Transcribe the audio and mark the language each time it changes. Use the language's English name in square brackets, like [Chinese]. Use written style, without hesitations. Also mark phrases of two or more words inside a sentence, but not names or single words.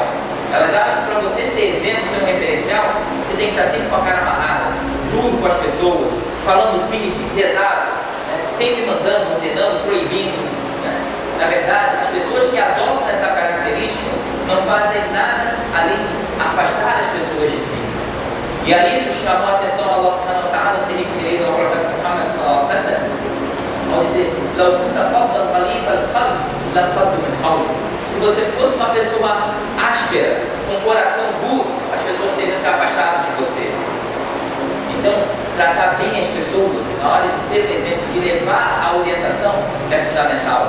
[Portuguese] Elas acham que para você ser exemplo, ser um referencial, você tem que estar sempre com a cara amarrada, duro com as pessoas, falando firme, pesado, né? Sempre mandando, ordenando, proibindo, né? Na verdade, as pessoas que adotam essa característica não fazem nada além de afastar as pessoas de si. E a isso chamou a atenção [Arabic] الله سبحانه وتعالى, [Portuguese] se referindo ao profeta Muhammad [Arabic] صلى الله عليه وسلم, [Portuguese] ao dizer, se você fosse uma pessoa áspera, com um coração duro, as pessoas teriam se afastado de você. Então, tratar bem as pessoas, na hora de ser um exemplo, de levar a orientação, é fundamental.